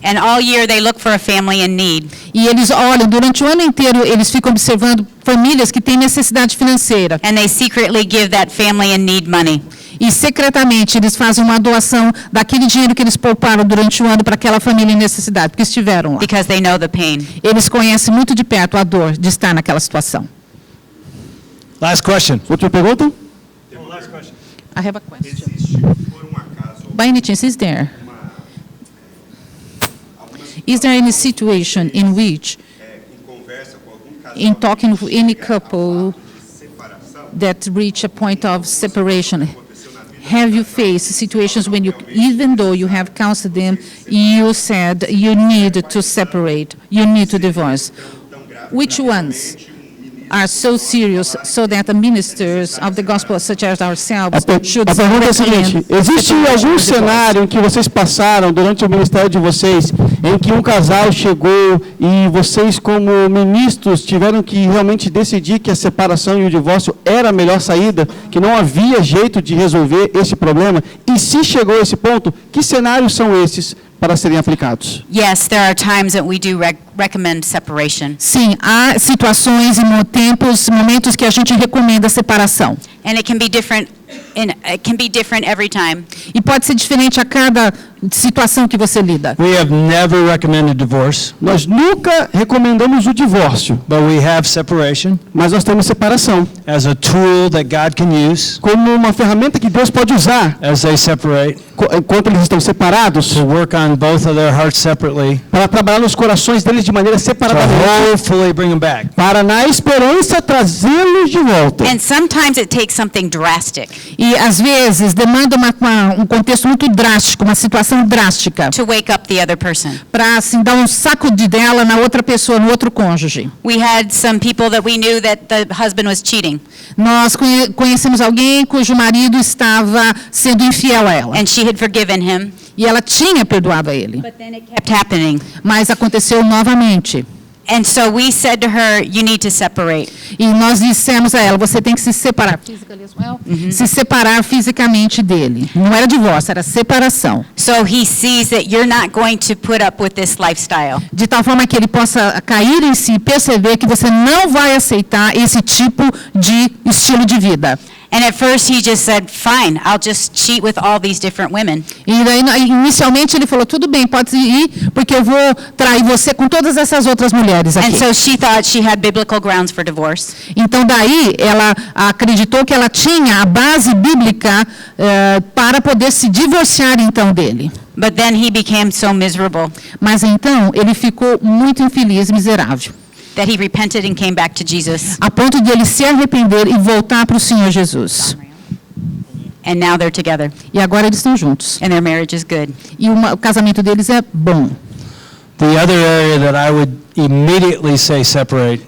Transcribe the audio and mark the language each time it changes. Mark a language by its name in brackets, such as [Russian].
[English] and all year they look for a family in need. [Portuguese] e eles olham, durante o ano inteiro, eles ficam observando famílias que têm necessidade financeira. [English] And they secretly give that family in need money. [Portuguese] E secretamente eles fazem uma doação daquele dinheiro que eles pouparam durante o ano para aquela família em necessidade, porque estiveram lá. [English] Because they know the pain. [Portuguese] Eles conhecem muito de perto a dor de estar naquela situação. [English] Last question. [Portuguese] Outra pergunta? [English] I have a question. By any chance, is there any situation in which, in talking with any couple that reach a point of separation, have you faced situations when you, even though you have counseled them, you said you need to separate, you need to divorce? Which ones are so serious so that the ministers of the gospel, such as ourselves, should [Portuguese] A pergunta é a seguinte: [English] recommend [Portuguese] existe [English] separation [Portuguese] algum [English] or divorce? [Portuguese] cenário em que vocês passaram durante o ministério de vocês, em que um casal chegou e vocês, como ministros, tiveram que realmente decidir que a separação e o divórcio era a melhor saída, que não havia jeito de resolver esse problema? E se chegou a esse ponto, que cenários são esses para serem aplicados? [English] Yes, there are times that we do recommend separation. [Portuguese] Sim, há situações e momentos que a gente recomenda a separação. [English] And it can be different every time. [Portuguese] E pode ser diferente a cada situação que você lida. [English] We have never recommended divorce, [Portuguese] Nós nunca recomendamos o divórcio, [English] but we have separation [Portuguese] mas nós temos separação [English] as a tool that God can use [Portuguese] como uma ferramenta que Deus pode usar [English] as they separate [Portuguese] enquanto eles estão separados, [English] to work on both of their hearts separately [Portuguese] para trabalhar nos corações deles de maneira [English] to [Portuguese] separadamente, [English] hopefully bring them back. [Portuguese] para na esperança trazê-los de volta. [English] And sometimes it takes something drastic [Portuguese] E às vezes demanda um contexto muito drástico, uma situação drástica, [English] to wake up the other person. [Portuguese] para assim dar um sacudidela na outra pessoa, no outro cônjuge. [English] We had some people that we knew that the husband was cheating, [Portuguese] Nós conhecemos alguém cujo marido estava sendo infiel a ela. [English] and she had forgiven him, [Portuguese] E ela tinha perdoado a ele. [English] but then it kept happening. [Portuguese] Mas aconteceu novamente. [English] And so we said to her, you need to separate. [Portuguese] E nós dissemos a ela, você tem que se separar. Se separar fisicamente dele. Não era divórcio, era separação. [English] So he sees that you're not going to put up with this lifestyle. [Portuguese] De tal forma que ele possa cair em si e perceber que você não vai aceitar esse tipo de estilo de vida. [English] And at first he just said, fine, I'll just cheat with all these different women. [Portuguese] E daí, inicialmente ele falou, tudo bem, pode ir, porque eu vou trair você com todas essas outras mulheres aqui. [English] And so she thought she had biblical grounds for divorce. [Portuguese] Então daí ela acreditou que ela tinha a base bíblica para poder se divorciar então dele. [English] But then he became so miserable [Portuguese] Mas então ele ficou muito infeliz, miserável, [English] that he repented and came back to Jesus. [Portuguese] a ponto de ele se arrepender e voltar para o Senhor Jesus. [English] And now they're together. [Portuguese] E agora eles estão juntos. [English] And their marriage is good. [Portuguese] E o casamento deles é bom. [English] The other area that I would immediately say separate